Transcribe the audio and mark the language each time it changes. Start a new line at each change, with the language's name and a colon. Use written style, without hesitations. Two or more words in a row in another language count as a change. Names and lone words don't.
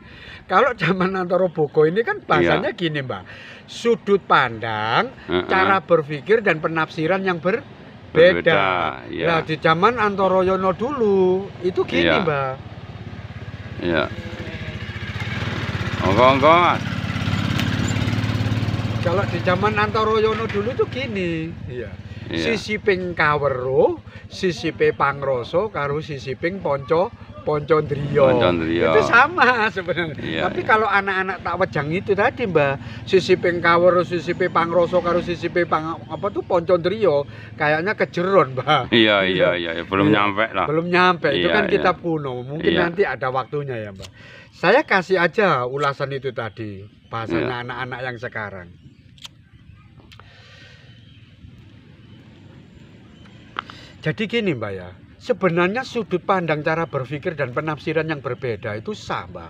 Indonesian: Kalau zaman Antoro Bogo ini kan bahasanya gini Mbak, sudut pandang, cara berpikir dan penafsiran yang beda. Iya. Nah, di zaman Antoroyono dulu itu gini, Iya. Mbak. Iya. Monggo. Kalau di zaman Antoroyono dulu itu gini, iya. Iya.
Javanese: Sisiping Kawero, sisipe Pangroso karo sisiping Poncondriyo. Poncondriyo.
Indonesian: Itu sama sebenarnya. Iya, Tapi iya. kalau anak-anak tak wejang itu tadi, Mbak,
Javanese: sisiping Kawero, sisipe Pangroso karo sisipe Poncondriyo,
Indonesian: kayaknya kejeron, Mbak. Iya. Belum Iya. nyampe lah. Belum nyampe, itu Iya, kan iya. kitab kuno. Mungkin Iya. nanti ada waktunya ya, Mbak. Saya kasih aja ulasan itu tadi, Iya. bahasanya anak-anak yang sekarang. Jadi gini, Mbak ya, sebenarnya sudut pandang cara berpikir dan penafsiran yang berbeda itu sah, Mbak.